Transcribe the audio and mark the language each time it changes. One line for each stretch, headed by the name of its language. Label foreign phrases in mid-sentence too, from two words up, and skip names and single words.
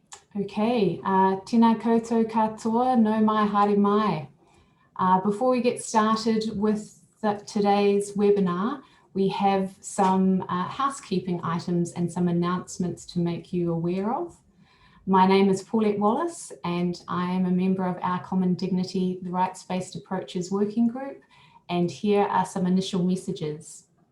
Māori: Okay, tēnā koutou katoa, no mai haere mai.
English: Before we get started with today's webinar, we have some housekeeping items and some announcements to make you aware of. My name is Paulette Wallace and I am a member of our Common Dignity, the Rights-Based Approaches Working Group, and here are some initial messages.